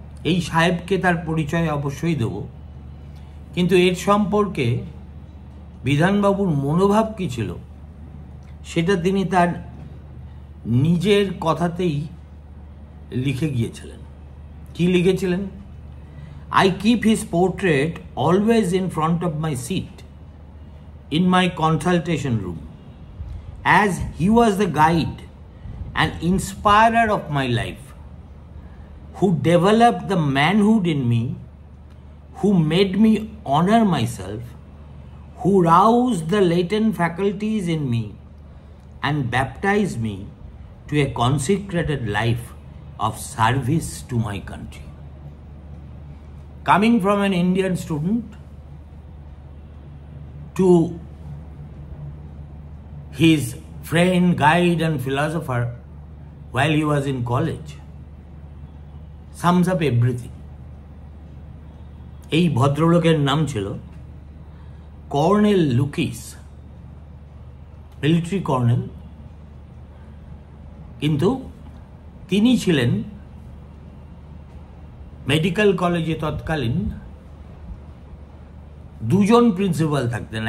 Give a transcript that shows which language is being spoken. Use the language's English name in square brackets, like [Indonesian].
[Bangla] এই সাহেবকে তার পরিচয় অবশ্যই দেব, কিন্তু এর সম্পর্কে বিধানবাবুর মনোভাব কী ছিল সেটা তিনি তার নিজের কথাতেই লিখে গিয়েছিলেন। কি লিখেছিলেন? [English] I keep his portrait always in front of my seat in my consultation room, as he was the guide and inspirer of my life, who developed the manhood in me, who made me honor myself, who roused the latent faculties in me and baptized me to a consecrated life of service to my country. Coming from an Indian student to his friend, guide and philosopher while he was in college sums up everything. [Bangla] এই ভদ্রলোকের নাম ছিল colonel লুকিস, military colonel, কিন্তু তিনি ছিলেন medical কলেজে তৎকালীন দুজন প্রিন্সিপাল থাকতেন।